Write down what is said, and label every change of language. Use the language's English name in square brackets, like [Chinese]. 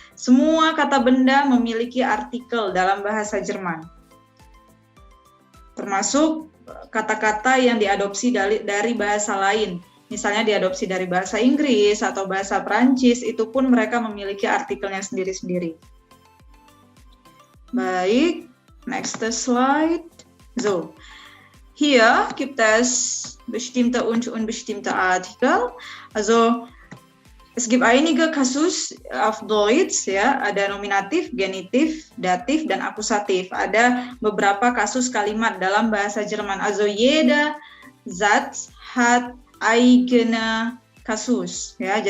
[Indonesian] Semua kata benda memiliki artikel dalam bahasa Jerman. Termasuk kata-kata yang diadopsi dari bahasa lain. Misalnya diadopsi dari bahasa Inggris atau bahasa Prancis, itu pun mereka memiliki artikelnya sendiri-sendiri. Baik, [English] next slide. [German] So, hier gibt es bestimmte und unbestimmte Artikel. Also, es gibt einige Kasus auf Deutsch, [Indonesian] ya, ada nominatif, genitif, datif, dan akusatif. Ada beberapa kasus kalimat dalam bahasa Jerman. [German] Also jeder Satz hat eigene Kasus, ya.